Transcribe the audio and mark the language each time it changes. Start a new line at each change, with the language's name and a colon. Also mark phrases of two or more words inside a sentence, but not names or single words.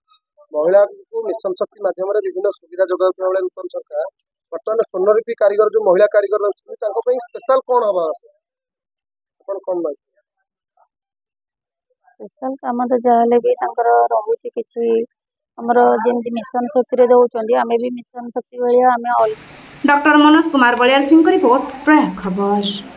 Odia: ମହିଳାଙ୍କୁ ମିଶନ ଶକ୍ତି ମାଧ୍ୟମରେ ବିଭିନ୍ନ ସୁବିଧା ଯୋଗାଉଥିବା ବେଳେ ନୂତନ ସରକାର ବର୍ତ୍ତମାନ ସ୍ୱର୍ଣ୍ଣରୂପୀ କାରିଗର ଯୋଉ ମହିଳା କାରିଗର ଅଛନ୍ତି ତାଙ୍କ ପାଇଁ ସ୍ପେଶାଲ କଣ ହବା ଆପଣ କଣ ଭାଇ? ସ୍ପେଶାଲ କାମ ତ ଯାହାହେଲେ ବି ତାଙ୍କର ରହୁଛି କିଛି, ଆମର ଯେମିତି ମିଶନ ଶକ୍ତିରେ ଦଉଛନ୍ତି ଆମେ ବି ମିଶନ ଶକ୍ତି ଭଳିଆ ଆମେ
Hindi: डॉक्टर मनोज कुमार बलियार सिंह की रिपोर्ट प्रयाग खबर।